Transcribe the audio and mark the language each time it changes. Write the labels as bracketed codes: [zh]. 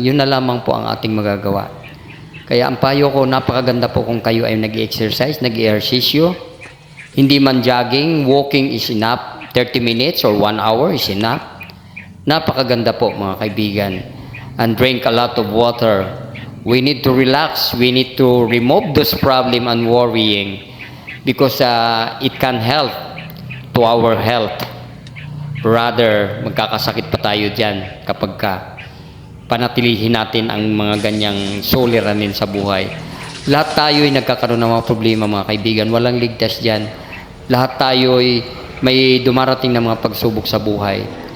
[tl] Yun na lamang po ang ating magagawa. Kaya ang payo ko, napakaganda po kung kayo ay nag-exercise, nag-ehersisyo. Hindi man [en] jogging, walking is enough. 30 minutes or 1 hour is enough. [tl] Napakaganda po, mga kaibigan. [en] And drink a lot of water. We need to relax. We need to remove those problems and worrying because it can help to our health. [tl] Rather, magkakasakit pa tayo dyan kapag panatilihin natin ang mga ganyang suliranin sa buhay. Lahat tayo ay nagkakaroon ng mga problema, mga kaibigan. Walang ligtas dyan. Lahat tayo ay may dumarating na mga pagsubok sa buhay.